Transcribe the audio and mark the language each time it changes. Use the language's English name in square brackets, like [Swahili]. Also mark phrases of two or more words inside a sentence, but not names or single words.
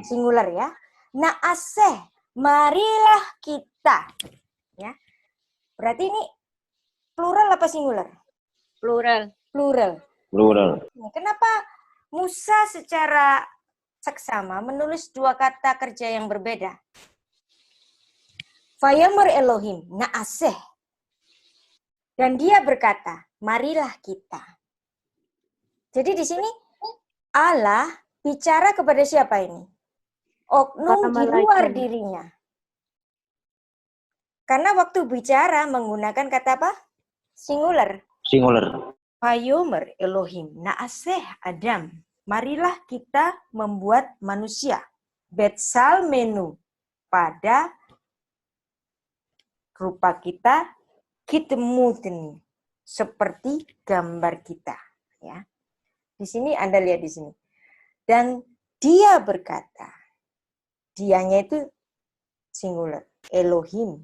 [Indonesian] Singular ya. Na'aseh, marilah kita. Ya. Berarti ini plural apa singular? Plural. Kenapa Musa secara seksama menulis dua kata kerja yang berbeda? [Hebrew] ויאמר אלוהים, נעשה. [Indonesian] Dan dia berkata, marilah kita. Jadi di sini Allah bicara kepada siapa ini? Oknum di luar dirinya. Karena waktu bicara menggunakan kata apa? Singular. [Hebrew] ויאמר אלוהים נעשה אדם. [Indonesian] Marilah kita membuat manusia. Betsal menu pada rupa kita, kitmutni, seperti gambar kita. Ya, di sini Anda lihat di sini. Dan dia berkata, dianya itu singular, Elohim.